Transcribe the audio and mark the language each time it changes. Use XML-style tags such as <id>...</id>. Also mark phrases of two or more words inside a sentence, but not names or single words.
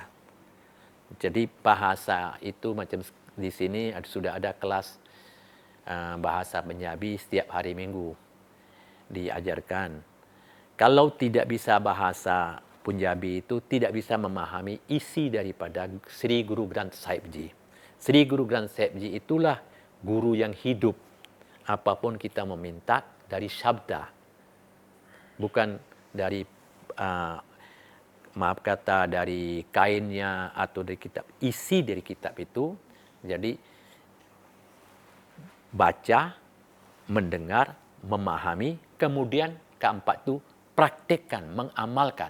<id>Jadi bahasa itu macam di sini sudah ada kelas bahasa Punjabi setiap hari Minggu diajarkan. Kalau tidak bisa bahasa Punjabi itu tidak bisa memahami isi daripada Sri Guru Granth Sahib Ji. Sri Guru Granth Sahib Ji itulah guru yang hidup. Apapun kita meminta dari sabda, bukan dari maaf kata dari kainnya atau dari kitab. Isi dari kitab itu, jadi baca, mendengar, memahami, kemudian keempat itu praktekkan, mengamalkan.</id>